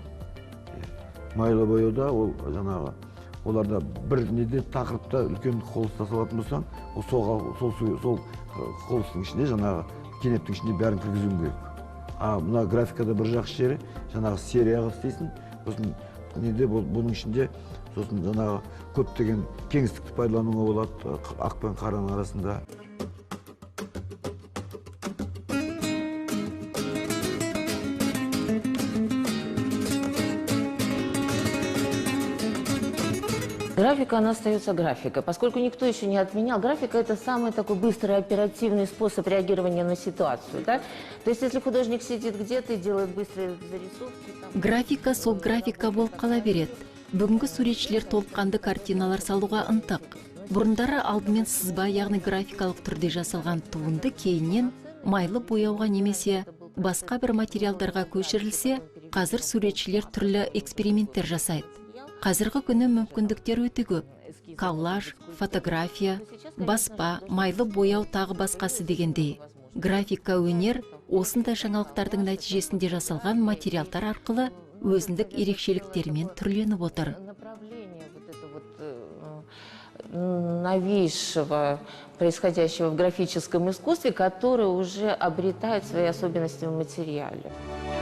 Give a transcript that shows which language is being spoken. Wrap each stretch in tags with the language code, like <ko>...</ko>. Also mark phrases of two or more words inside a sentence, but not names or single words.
<kk>Майлы бояуда ол жаңағы оларда бір неде тақырыпта үлкен қолыста салатын болсаң, сол қолыстың ішіне жаңағы кенептің ішіне бәрін кіргізуің керек. Мына графикада бір жақсы жері жаңағы серияға істейсің, сосын неде бұның ішінде сосын жаңағы көптеген кеңістікті пайдалануға болады ақ пен қараның арасында.</kk> <ru>Графика, она остается графикой, поскольку никто еще не отменял. Графика – это самый такой быстрый, оперативный способ реагирования на ситуацию. Да? То есть, если художник сидит где-то и делает быстрые зарисовки…</ru> <kk>Графика сол графика болып қала береді. Бүгінгі суретшілер толыққанды картиналар салуға ынтық. Бұрындары алдымен сызба, яғни графикалық түрде жасалған туынды кейіннен майлы бояуға немесе басқа бір материалдарға көшірілсе, қазір суретшілер түрлі эксперименттер жасайды. Қазіргі күні мүмкіндіктер өте көп. Коллаж, фотография, баспа, майлы бояу тағы басқасы дегендей. Графика өнер осындай жаңалықтардың нәтижесінде жасалған материалдар арқылы өзіндік ерекшеліктерімен түрленіп отыр.</kk> <ru>Новейшего, происходящего в графическом искусстве, который уже обретает свои особенности в материале.</ru>